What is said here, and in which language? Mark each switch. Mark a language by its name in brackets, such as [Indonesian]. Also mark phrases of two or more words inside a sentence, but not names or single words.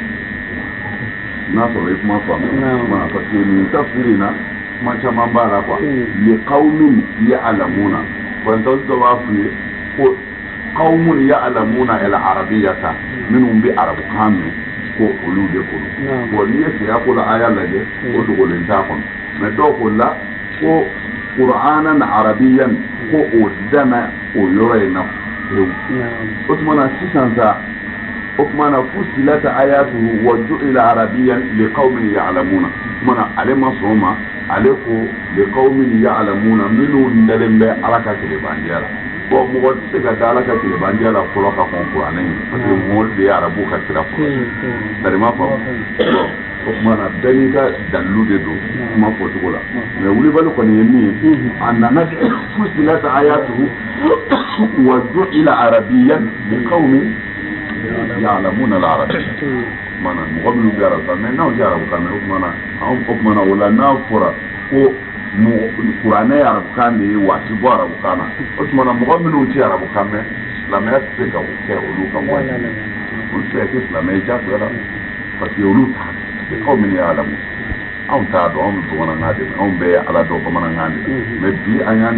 [Bambara] n'a sɔrɔ i kuma faamu kumana [French] parce que [Bambara] nin tafsiri na kuma caman b'a la quoi [Arabic] لقوم يعلمون [Bambara] kɔrɔntɔn dɔ b'a f'i ye ko [Arabic] قوم يعلمون العربية [Bambara] minnu bɛ arabu kan mɛn ko olu de kɔnɔ bon n'i ye sira ko la aya lajɛ o dogolen t'a kɔnɔ mais dɔw ko la ko [Arabic] قرآنا عربيا [Bambara] ko o dana o yɔrɔ in na pewu o tuma na sisan sa o tuma na [Arabic] فصلت آياته وجعل عربيا لقوم يعلمون [Bambara] tuma na ale ma sɔn ma ale ko [Arabic] لقوم يعلمون [Bambara] minnu dalen bɛ ala ka tile bandiya la bon mɔgɔ tɛ se ka da ala ka tilebandiya la fɔlɔ ka kɔn kuranɛ ye [French] parce que [Bambara] mɔgɔ de ye arabu ka sira fɔlɔ [French] c'est-à-dire [Bambara] ma faamu o tuma na bɛɛ n'i ka dalilu de don kuma fɔcogo la mais wulibali kɔni ye min ye a nana de [Arabic] فصلت آياته وجعل عربيا لقوم يعلمون العربية [Bambara] mana mɔgɔ minnu bɛ arabu kan mais n'anw tɛ arabu kan mɛn o tuma na o la n'a fɔra ko kuranɛ ye arabu kan de ye waati bɔ arabu kan na o tuma na mɔgɔ minnu tɛ arabu kan mɛn silamɛya tɛ se ka o kɛ olu ka waati olu tɛ se ka kɛ silamɛ ye diyagoya la [French] parce que [Bambara] olu t'a dɔn aw minnu ye alamu anw t'a dɔn anw bɛ bamanankan de mɛn anw bɛɛ ye ala dɔn bamanankan de la mais bi an y'an